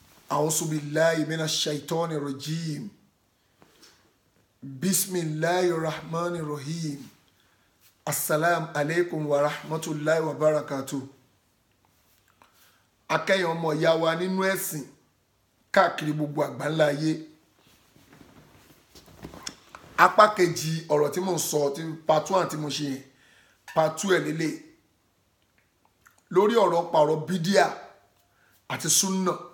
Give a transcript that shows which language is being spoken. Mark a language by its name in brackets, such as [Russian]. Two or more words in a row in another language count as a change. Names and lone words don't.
[Arabic] أعوذ بالله من الشيطان الرجيم بسم الله الرحمن الرحيم السلام عليكم ورحمة الله وبركاته. [Yoruba] Akẹ́yìn ọmọ ìyá wa nínú ẹ̀sìn káàkiri gbogbo àgbáńlá ayé. Apá kejì ọ̀rọ̀ tí mo ń sọ tí part 1 tí mo ṣe yẹn part 2 ẹ̀ lélẹ̀ lórí ọ̀rọ̀ pa ọ̀rọ̀ bídíà àti súnà.